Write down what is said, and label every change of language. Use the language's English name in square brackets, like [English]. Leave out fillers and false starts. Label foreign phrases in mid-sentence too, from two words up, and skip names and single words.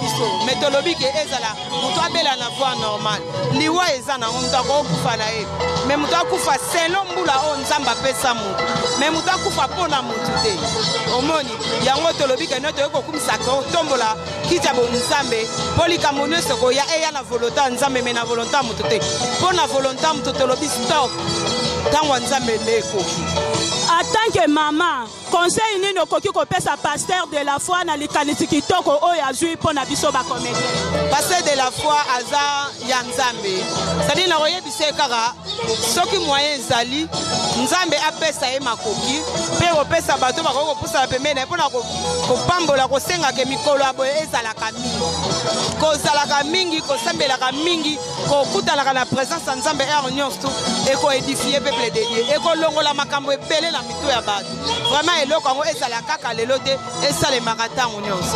[Lingala] biso mais tolobi ke ezala moto abela na [French] voie normale [Lingala] liwa eza nango moto akokufa na ye mais moto akufa selo mbula oyo Nzambe apesa moto mais moto akufa mpona motu te omoni yango tolobi ke no toyei kokumisa kotombola kiti ya bonzambe mpo likambo nyonso koya eya na volonté ya Nzambe me na volonté ya moto te mpo na volonté ya moto tolobi stop ntango ya Nzambe nde ekoki. [French] En tant que maman, [Lingala] conseil nini okoki kopesa [French] pasteur de la foi [Lingala] na likanisi kitoko oyo azwi mpo na biso bacomédien? [French] Pasteur de la foi [Lingala] aza ya Nzambe sadi na koyebisa ye kaka soki moyen ezali Nzambe apesa ye makoki mpe kopesa bato bakoki kopusana pembeni na ye mpona kopambola kosengaka mikolo ya boye ezalaka mingi kozalaka mingi kosambelaka mingi kokutanaka na présence ya Nzambe ere nyonso ekoedifie [French] peuple de Dieu [Lingala] ekolongola makambo ebele na mitu ya bato vraiment eloko yango ezala kaka lelo te esalemaka ntango nyonso.